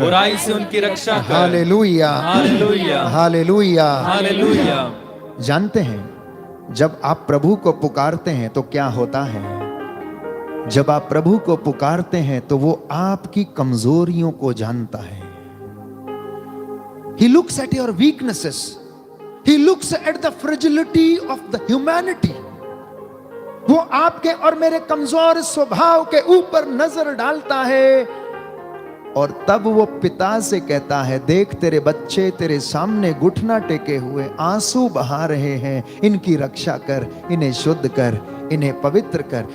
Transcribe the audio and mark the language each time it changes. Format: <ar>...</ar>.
<hi>बुराई से उनकी रक्षा कर। Hallelujah, hallelujah, hallelujah, hallelujah. जानते हैं जब आप प्रभु को पुकारते हैं तो क्या होता है? जब आप प्रभु को पुकारते हैं तो वो आपकी कमजोरियों को जानता है।</hi> <en>He looks at your weaknesses. He looks at the fragility of the humanity.</en> <hi>वो आपके और मेरे कमजोर स्वभाव के ऊपर नजर डालता है और तब वो पिता से कहता है, देख तेरे बच्चे तेरे सामने घुटना टेके हुए आंसू बहा रहे हैं, इनकी रक्षा कर, इन्हें शुद्ध कर, इन्हें पवित्र कर।</hi>